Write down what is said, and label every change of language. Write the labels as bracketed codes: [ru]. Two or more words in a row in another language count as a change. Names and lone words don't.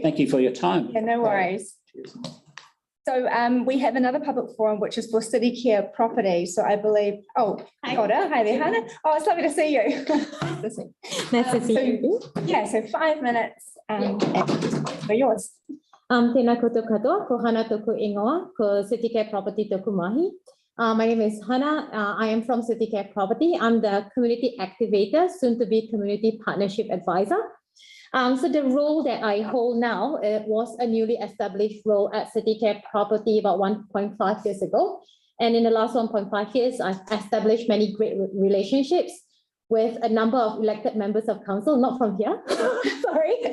[en] Thank you for your time. Yeah, no worries. Cheers. So we have another public forum, which is for City Care Property. So I believe, hi there, Hannah. Oh, it's lovely to see you. Nice to see you. Yeah, so 5 minutes and for yours. [mi] Tēnā koutou katoa, ko Hana toku ingoa, ko City Care Property toku mahi. [en] My name is Hannah. I am from City Care Property. I'm the community activator, soon to be community partnership advisor. So the role that I hold now was a newly established role at City Care Property about 1.5 years ago. And in the last 1.5 years, I've established many great relationships with a number of elected members of council, not from here, sorry.